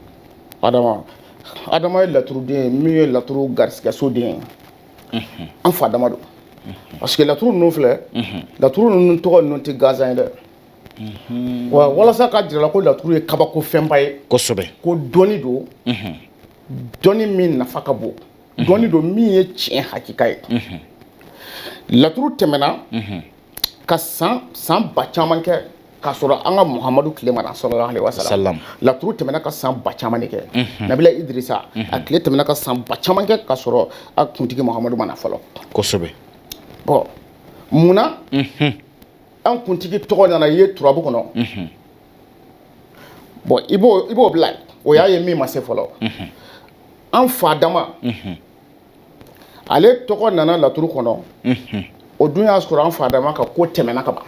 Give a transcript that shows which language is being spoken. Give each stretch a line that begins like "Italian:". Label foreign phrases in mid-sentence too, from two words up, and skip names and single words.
Bambara: Adama ye laturuden min ye laturu garisigɛsoden ye an fa Adama don
French: parce que
Bambara: laturu ninnu filɛ laturu ninnu tɔgɔ ninnu tɛ gansan ye dɛ wa walasa ka jira la ko laturu ye kabako fɛnba ye kosɛbɛ ko dɔnni don dɔnni min nafa ka bon dɔnni don min ye tiɲɛ hakika ye laturu tɛmɛna ka san ba caman kɛ k'a sɔrɔ an ka Muhamadu tile ma na
Arabic: صلى الله عليه وسلم
Bambara: laturu tɛmɛna ka san ba caman de kɛ Nabila Idirisa a tile tɛmɛna ka san ba caman kɛ k'a sɔrɔ a kuntigi Muhamadu ma na fɔlɔ kosɛbɛ bon munna an kuntigi tɔgɔ nana ye turabu kɔnɔ bon i b'o bila o y'a ye min ma se fɔlɔ an fa dama ale tɔgɔ nana laturu kɔnɔ o dun y'a sɔrɔ an fa dama ka ko tɛmɛna ka ban